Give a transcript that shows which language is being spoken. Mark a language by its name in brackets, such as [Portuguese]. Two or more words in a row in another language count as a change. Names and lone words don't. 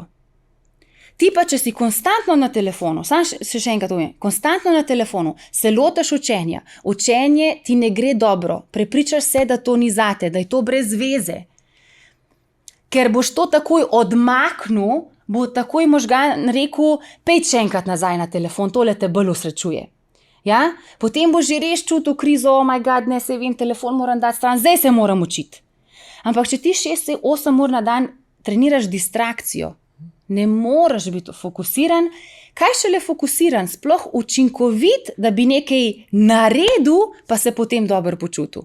[Slovenian] Ti pa, če si konstantno na telefonu, samo še enkrat povem, konstantno na telefonu, se lotiš učenja, učenje ti ne gre dobro, prepričaš se, da to ni zate, da je to brez veze. Ker boš to takoj odmaknil, bo takoj možgan rekel, pejď še enkrat nazaj na telefon, tole te bolj osrečuje. Ja? Potem boš že res čutil krizo, [English] oh my god, [Slovenian] ne se vem, telefon moram dati stran, zdaj se moram učiti. Ampak če ti 6-8 ur na dan treniraš distrakcijo, ne moreš biti fokusiran, kaj šele fokusiran, sploh učinkovit, da bi nekaj naredil, pa se potem dobro počutil.